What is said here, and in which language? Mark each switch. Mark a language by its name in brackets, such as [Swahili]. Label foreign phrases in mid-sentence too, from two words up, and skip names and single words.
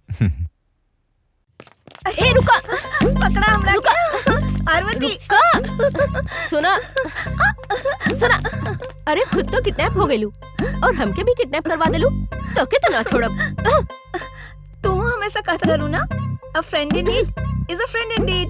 [Bhojpuri] ए रुका, पकड़ा हमरा। रुका, पार्वती। रुका। सुना सुना, अरे खुद तो किडनैप हो गइलू और हमके भी किडनैप करवा देलू, तो के तो ना छोड़ब। तू हमेशा कहत रहलू ना, [English] A friend in need is a friend indeed.